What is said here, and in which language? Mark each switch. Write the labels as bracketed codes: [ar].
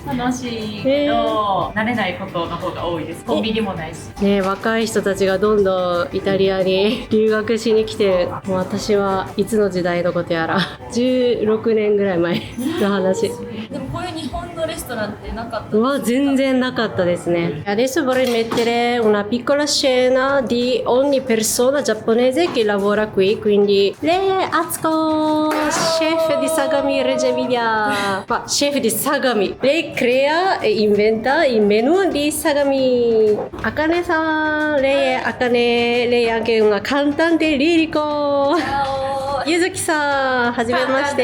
[ja] 楽しいけど、慣れないことの方が多いです。コンビニもないし。ね、若い人たちがどんどんイタリアに留学しに来て、もう私はいつの時代のことやら16年ぐらい前の話。でもこういう日本のレストランってなかった。全然なかったですね。 [it] Adesso vorrei mettere una piccola scena di ogni persona giapponese che lavora qui, quindi lei è Atsuko, chef di Sagami Reggio Emilia, chef di Sagami. Lei crea e inventa il menù di Sagami. Akaneさん、lei è Akane, lei è anche una cantante lirico. [ja] Yuzukiさん、はじめまして。